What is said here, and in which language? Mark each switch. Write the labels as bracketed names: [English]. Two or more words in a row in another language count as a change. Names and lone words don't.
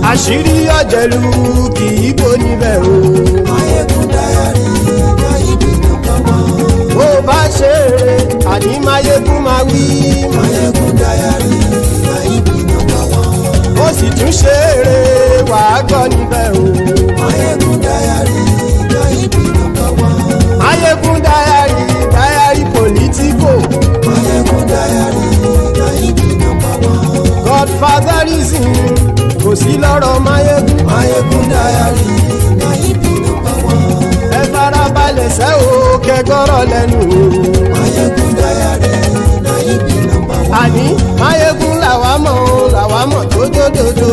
[Yoruba] Àṣírí ọ̀jẹ̀lú kì í bò níbẹ̀ o. Maiyegun dayari Maiyegun [English] number one. [Yoruba] Bó bá ṣe eré àní Maiyegun máa wí. Maiyegun dayari Maiyegun [English] number one. [Yoruba] Ó sì tún ṣe eré wàá gbọ́ níbẹ̀ o. Maiyegun dayari Maiyegun [English] number one. [Yoruba] Maiyegun dayari Politico. Maiyegun dayari Maiyegun [English] number one. [Yoruba] Godfatherism kò sí lọ́rọ̀ Maiyegun. Maiyegun dayari Maiyegun [English] number one. [Yoruba] Ẹ farabalẹ̀ sẹ́ o kẹgọ́rọ̀ lẹ́nu o. Maiyegun dayari Maiyegun [English] number one. [Yoruba] Àní Maiyegun làwa mọ̀ tó dòdòdò.